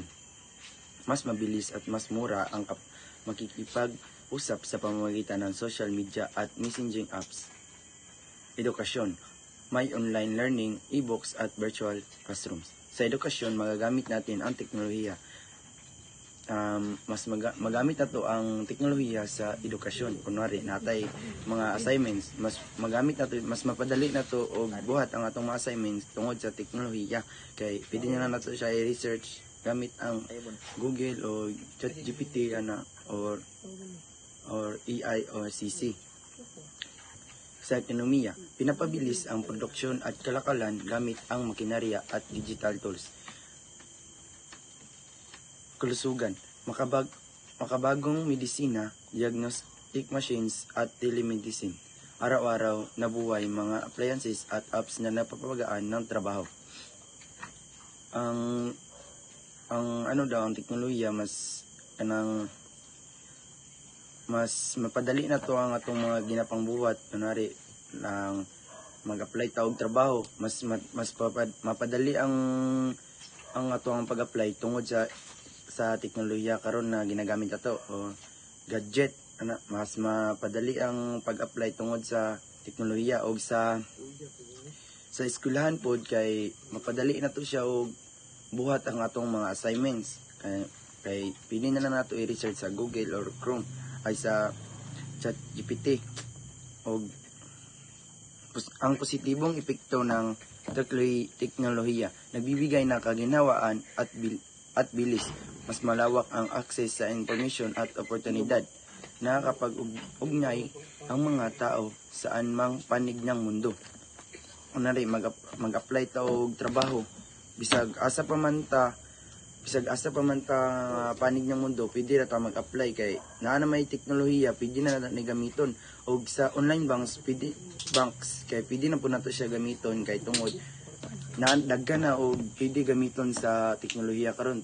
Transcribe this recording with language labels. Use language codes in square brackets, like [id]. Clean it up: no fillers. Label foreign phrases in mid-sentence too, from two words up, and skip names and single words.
[tl] Mas mabilis at mas mura ang makikipag-usap sa pamamagitan ng [en] social media [tl] at [en] messaging apps. [tl] Edukasyon. May [en] online learning, [tl] e-books at [en] virtual classrooms. [tl] Sa edukasyon, magagamit natin ang teknolohiya. [ceb] Magamit nato ang teknolohiya sa edukasyon. Kunwari, natay mga assignments, mas magamit nato, mas mapadali nato og buhat ang atong mga assignments tungod sa teknolohiya. Kay pwede na nato siya i-research gamit ang Google o ChatGPT or AI or CC. [tl] Sa ekonomiya, pinapabilis ang produksyon at kalakalan gamit ang makinarya at [en] digital tools. [tl] Kalusugan, makabagong medisina, [en] diagnostic machines [tl] at telemedicine. Araw-araw na buhay mga appliances at apps na napapagaan ng trabaho. [ceb] Ang ang teknolohiya mas mapadali na to ang atong mga ginapang buhat. Kunwari lang mag-apply ta og trabaho, mas mapadali ang atong pag-apply tungod sa teknolohiya karon na ginagamit nato o gadget. Mas mapadali ang pag-apply tungod sa teknolohiya o sa eskwelahan pod kay mapadali na to siya og buhat ang atong mga assignments kay pili na nato i-research sa Google or Chrome ay sa ChatGPT. [tl] Og ang positibong epekto ng teknolohiya, nagbibigay ng kaginhawaan at bilis. Mas malawak ang access sa information at oportunidad. Nakakapag-ugnay ang mga tao saan mang panig ng mundo. [ceb] Kunwari, mag-apply ta og trabaho, bisag asa pa man ta [tl] panig ng mundo, [ceb] pwede na ta mag-apply kay naa na may teknolohiya, pwede na natin gamiton. Og sa online banks kay pwede na po nato siya gamiton kay tungod daghan na og pwede gamiton sa teknolohiya karon.